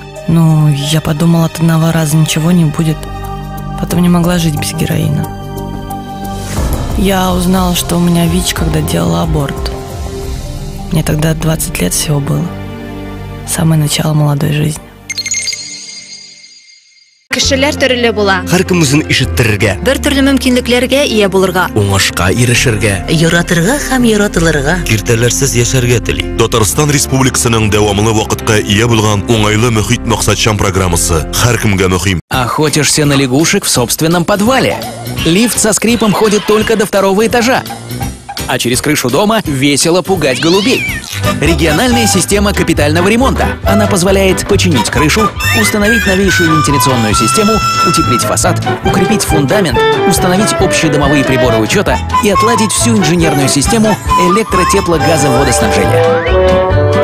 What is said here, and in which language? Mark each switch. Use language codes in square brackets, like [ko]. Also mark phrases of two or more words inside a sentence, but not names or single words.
[ru] Но я подумала, от одного раза ничего не будет. Потом не могла жить без героина. Я узнала, что у меня ВИЧ, когда делала аборт. Мне тогда 20 лет всего было. Самое начало молодой жизни. [tt] Кешеләр төрле була. Һәркем үзен ишеттерергә, Бер төрле мөмкинлекләргә ия булырга, уңышка ирешергә, яратырга һәм яратылырга. киртәләрсез яшәргә тели. Татарстан Республикасының дәвамлы вакытка ия булган уңайлы мөхит максатчан программасы һәркемгә мөһим. [ru] Охотишься на лягушек в собственном подвале. Лифт со скрипом ходит только до 2-го этажа. А через крышу дома весело пугать голубей. Региональная система капитального ремонта. Она позволяет починить крышу, установить новейшую вентиляционную систему, утеплить фасад, укрепить фундамент, установить общедомовые приборы учета и отладить всю инженерную систему электро-тепло-газоводоснабжения.